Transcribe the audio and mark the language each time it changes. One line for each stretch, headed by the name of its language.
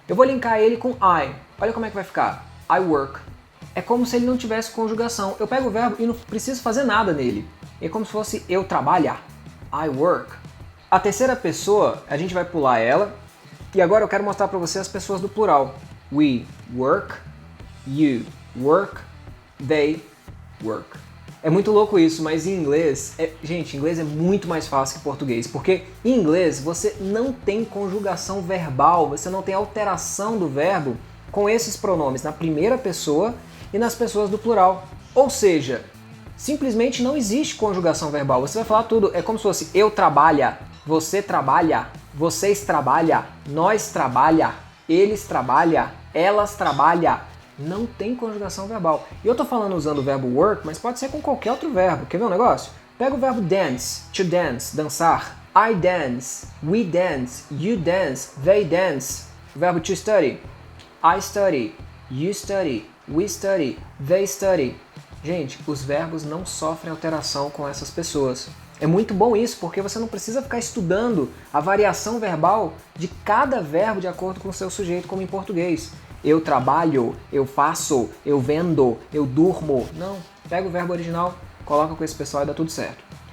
Portuguese: Eu vou linkar ele com I. Olha como é que vai ficar.
English: I work.
Portuguese: É como se ele não tivesse conjugação. Eu pego o verbo e não preciso fazer nada nele. É como se fosse eu trabalhar.
English: I work.
Portuguese: A terceira pessoa, a gente vai pular ela. E agora eu quero mostrar para você as pessoas do plural.
English: We work, you work, they work.
Portuguese: É muito louco isso, mas em inglês, gente, inglês é muito mais fácil que português, porque em inglês você não tem conjugação verbal, você não tem alteração do verbo com esses pronomes na primeira pessoa e nas pessoas do plural. Ou seja, simplesmente não existe conjugação verbal. Você vai falar tudo, é como se fosse eu trabalha, você trabalha, vocês trabalham, nós trabalha, eles trabalham, elas trabalham. Não tem conjugação verbal. E eu tô falando usando o verbo work, mas pode ser com qualquer outro verbo. Quer ver um negócio? Pega o verbo dance, to dance, dançar.
English: I dance, we dance, you dance, they dance.
Portuguese: O verbo
English: to study. I study, you study, we study, they study.
Portuguese: Gente, os verbos não sofrem alteração com essas pessoas. É muito bom isso, porque você não precisa ficar estudando a variação verbal de cada verbo de acordo com o seu sujeito, como em português. Eu trabalho, eu faço, eu vendo, eu durmo. Não, pega o verbo original, coloca com esse pessoal e dá tudo certo.